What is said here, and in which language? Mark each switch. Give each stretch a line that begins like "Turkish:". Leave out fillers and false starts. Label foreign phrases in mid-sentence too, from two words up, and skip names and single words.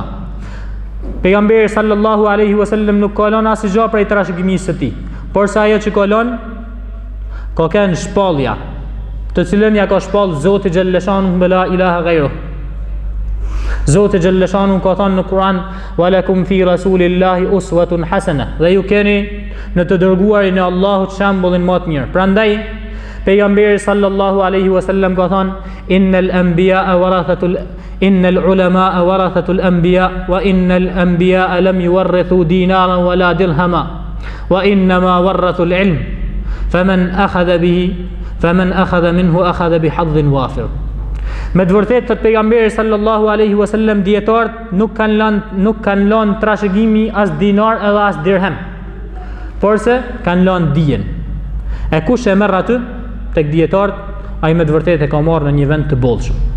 Albanian: Pejgamberi
Arabic: صلى الله عليه وسلم
Albanian: nuk ka lënë asgjë prej trashëgimisë së tij, por sa ajo që ka lënë ka kanë shpallja, të cilën ja ka shpall Zoti xhalleshanu me
Arabic: لا إله غيره.
Albanian: Zoti xhalleshanu ka thënë në Kur'an:
Arabic: "ولكم في رسول الله أسوة حسنة",
Albanian: dhe ju keni në të dërguarin e Allahut shembullin më të mirë. Prandaj pejgamberi
Arabic: صلى الله عليه وسلم
Albanian: ka thënë:
Arabic: "إن العلماء ورثة الأنبياء وإن الأنبياء لم يورثوا دينارا ولا درهما وإنما ورثوا العلم فمن أخذ منه أخذ بحظ وافر."
Albanian: Me të vërtetë të pejgamberi
Arabic: صلى الله عليه وسلم
Albanian: dietarët nuk kanë lënë trashëgimi as dinar edhe as dirhem, porse kanë lënë dijen. E kush e merr aty tek dietarët, ai me të vërtetë e ka marrë në një vend të bollshëm.